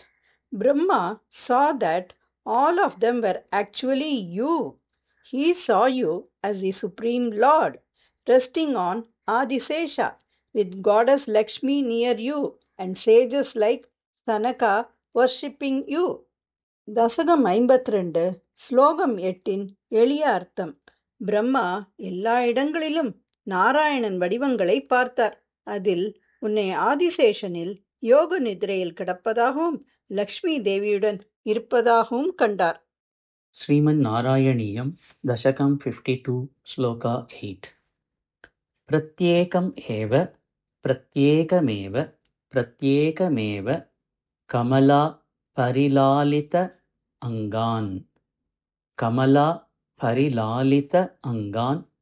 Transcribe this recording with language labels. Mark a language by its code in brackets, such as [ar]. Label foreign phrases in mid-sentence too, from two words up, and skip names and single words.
[en] Brahma saw that all of them were actually you. He saw you as the Supreme Lord, resting on Adisesha, with Goddess Lakshmi near you and sages like Sanaka worshipping you. [ta] தசகம் 52 ஸ்லோகம் 8 எளிய அர்த்தம். பிரம்மா எல்லா இடங்களிலும் நாராயணன் வடிவங்களை பார்த்தார். அதில் உன்னை ஆதிசேஷனில் யோக நிதிரையில் கிடப்பதாகவும் லக்ஷ்மி தேவியுடன் இருப்பதாகவும் கண்டார். [sa] श्रीमन् नारायणीयं दशकं 52 श्लोका 8 प्रत्येकमेव कमला परिलालित अङ्गान् कमला परिलालिताङ्गान्